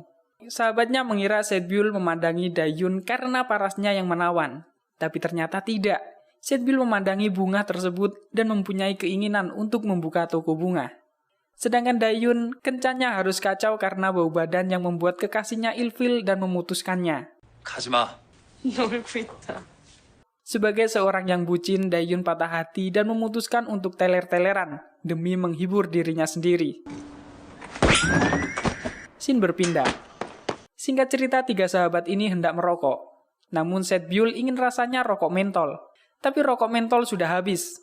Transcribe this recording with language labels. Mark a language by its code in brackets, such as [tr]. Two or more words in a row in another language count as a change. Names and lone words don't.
[id] Sahabatnya mengira Set-byul memandangi Dayun karena parasnya yang menawan. Tapi ternyata tidak. Set-byul memandangi bunga tersebut dan mempunyai keinginan untuk membuka toko bunga. Sedangkan Dayun kencannya harus kacau karena bau badan yang membuat kekasihnya ilfil dan memutuskannya. [ko] 가지마. 놀고 있다. [id] Sebagai seorang yang bucin, Dayun patah hati dan memutuskan untuk teler-teleran demi menghibur dirinya sendiri. Scene berpindah. Singkat cerita, tiga sahabat ini hendak merokok. Namun Set-byul ingin rasanya rokok mentol. Tapi rokok mentol sudah habis.